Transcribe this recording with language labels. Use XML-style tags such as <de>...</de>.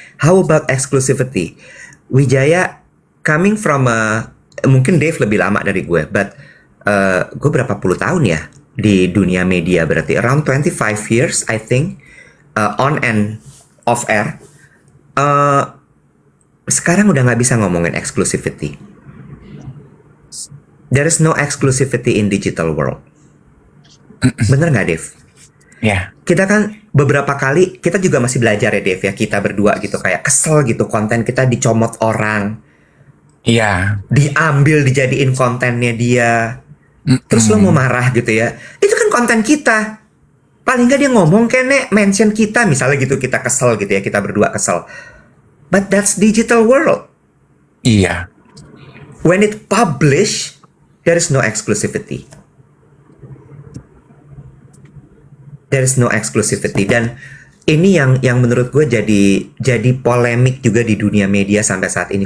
<en>How about exclusivity? Wijaya, coming from</en> <id>mungkin Dave lebih lama dari gue,</id> <en>but</en> <id>gue berapa puluh tahun ya di dunia media berarti</id> <en>around 25 years I think on and off air.</en> <id>Sekarang udah nggak bisa ngomongin exclusivity.</id> <en>There is no exclusivity in digital world.</en> <id>Bener nggak, Dev? Ya. Yeah. Kita kan beberapa kali, kita juga masih belajar ya, Dev ya. Kita berdua gitu, kayak kesel gitu. Konten kita dicomot orang. Iya. Yeah. Diambil, dijadiin kontennya dia. Terus lo mau marah gitu ya. Itu kan konten kita. Paling nggak dia ngomong kene, mention kita. Misalnya gitu, kita kesel gitu ya. Kita berdua kesel.</id> <en>But that's digital world. Iya. When it publish, there is no exclusivity. There is no exclusivity.</en> <id>Dan ini yang menurut gue jadi polemik juga di dunia media sampai saat ini.</id>